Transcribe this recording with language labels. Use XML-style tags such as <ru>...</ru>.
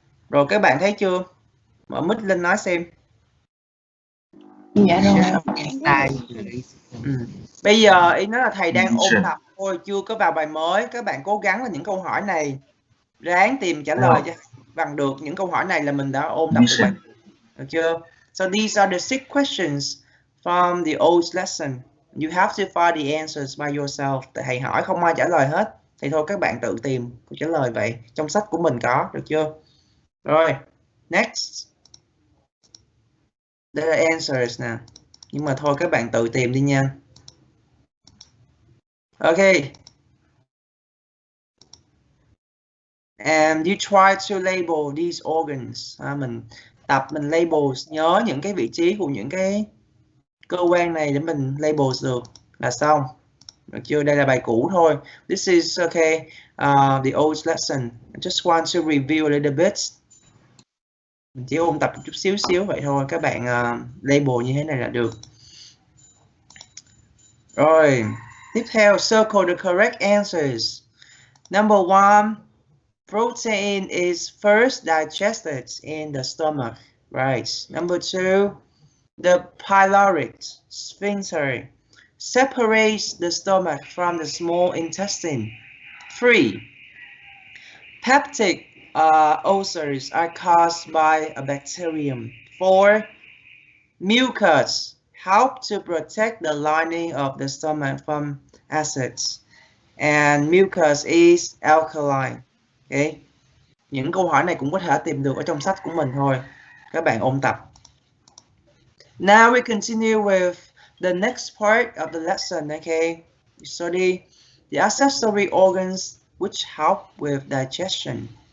<vi>Rồi các bạn thấy chưa? Mở mic lên nói xem. Dạ rồi. Bây giờ ý nói là thầy đang ôn tập thôi, chưa có vào bài mới. Các bạn cố gắng là những câu hỏi này ráng tìm trả lời cho bằng được. Những câu hỏi này là mình đã ôn tập được bài, được chưa?</vi> <en>So these are the 6 questions from the old lesson. You have to find the answers by yourself.</en> <vi>Thầy hỏi không ai trả lời hết, thì thôi các bạn tự tìm câu trả lời vậy. Trong sách của mình có, được chưa? Rồi, next. Đây là answers nè. Nhưng mà thôi các bạn tự tìm đi nha.</vi> <en>Okay. And you try to label these organs.</en> <vi>Mình tập mình label, nhớ những cái vị trí của những cái cơ quan này để mình label được là xong. Được chưa? Đây là bài cũ thôi.</vi> <en>This is okay. The old lesson. I just want to review a little bit.</en> <vi>Mình chỉ ôn tập một chút xíu vậy thôi, các bạn label như thế này là được. Rồi, tiếp theo,</vi> <en>circle the correct answers. Number 1, protein is first digested in the stomach, right? Number 2, the pyloric sphincter separates the stomach from the small intestine. 3, peptic ulcers are caused by a bacterium. 4, mucus help to protect the lining of the stomach from acids. And mucus is alkaline. Okay.</en> <vi>Những câu hỏi này cũng có thể tìm được ở trong sách của mình thôi. Các bạn ôn tập.</vi> <en>Now we continue with the next part of the lesson. Okay. We study the accessory organs which help with digestion.</en>